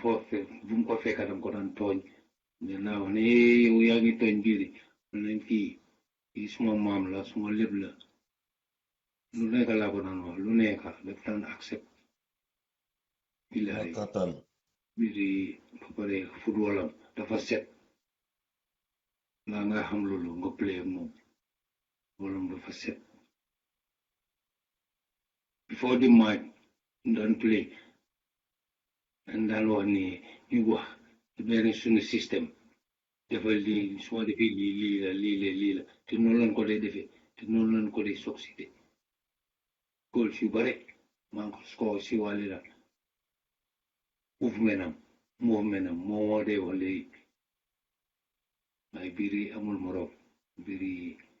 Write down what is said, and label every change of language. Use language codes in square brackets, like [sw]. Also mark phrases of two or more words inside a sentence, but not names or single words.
[wo] ko fekka dam ko daan tooñ ne naa wax ne yow yaa ngi tooñ biir man nañ kii suma maam la suma lépp la lu nekk laa ko daan wax lu nekk daf daan accept bilaay biiri ba pare footballam dafa set laa nga xam loolu nga play moom footballam dafa set [en] before the match [wo] daan play daan wax ni ñu wax benn suñu système defal lii suma defee lii la te noonu lañ ko dee defee te noonu lañ ko dee succédé goal yu bare maa ngi ko score si wàlli la mouvement am moo dee wax léegi waaye biir yi amul morom biir yi